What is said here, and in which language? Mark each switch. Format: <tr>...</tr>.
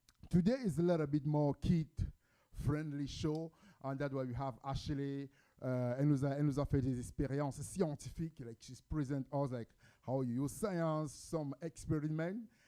<en>Today is a little bit more kid-friendly show. And that's why we have Ashley.</en> <fr>Elle nous a fait des expériences scientifiques.</fr> <en>Like she's present us like how you use science, some experience.</en>